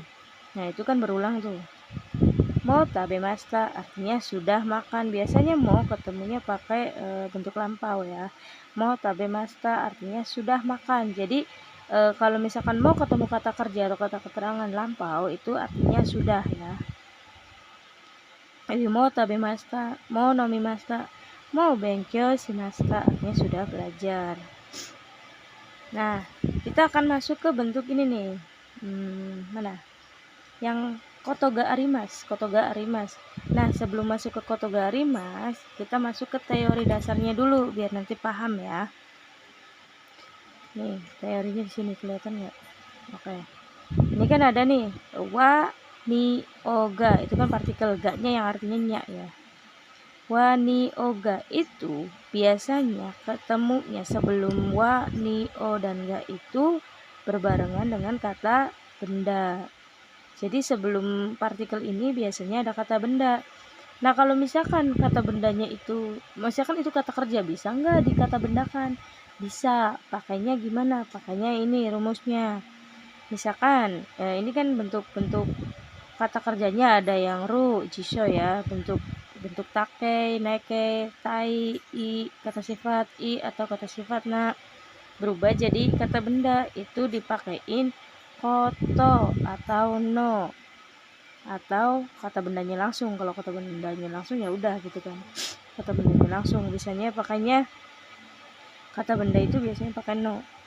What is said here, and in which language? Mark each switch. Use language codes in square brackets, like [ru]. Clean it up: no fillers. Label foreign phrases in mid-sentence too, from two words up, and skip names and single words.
[id] Nah, itu kan berulang tuh. [ja] もう食べました [id] artinya sudah makan. Biasanya mo ketemunya pakai bentuk lampau ya. [ja] もう食べました [id] artinya sudah makan. Jadi kalau misalkan mo ketemu kata kerja atau kata keterangan lampau itu artinya sudah ya. [ja] もう食べました、もう飲みました、もう勉強しました [id] artinya sudah belajar. Nah, kita akan masuk ke bentuk ini nih. Mana? Yang [ja] ことがあります. [id] Nah, sebelum masuk ke [ja] ことがあります, [id] kita masuk ke teori dasarnya dulu biar nanti paham ya. Nih, teorinya di sini kelihatan nggak? Oke. Ini kan ada nih [ja] はにをが, [id] itu kan partikel ga-nya yang artinya nya ya. [ja] はにをが [id] itu biasanya ketemunya sebelum [ja] はにを [id] dan ga itu berbarengan dengan kata benda. Jadi sebelum partikel ini biasanya ada kata benda. Nah, kalau misalkan kata bendanya itu, misalkan itu kata kerja, bisa nggak dikata bendakan? Bisa. Pakainya gimana? Pakainya ini rumusnya. Misalkan ini kan bentuk-bentuk kata kerjanya ada yang ru, jisho ya, bentuk take, neke, tai, i, kata sifat i atau kata sifat na berubah jadi kata benda, itu dipakein koto atau no, atau kata bendanya langsung. Kalau kata bendanya langsung ya udah gitu kan, kata bendanya langsung. Biasanya pakainya kata benda itu biasanya pakai no.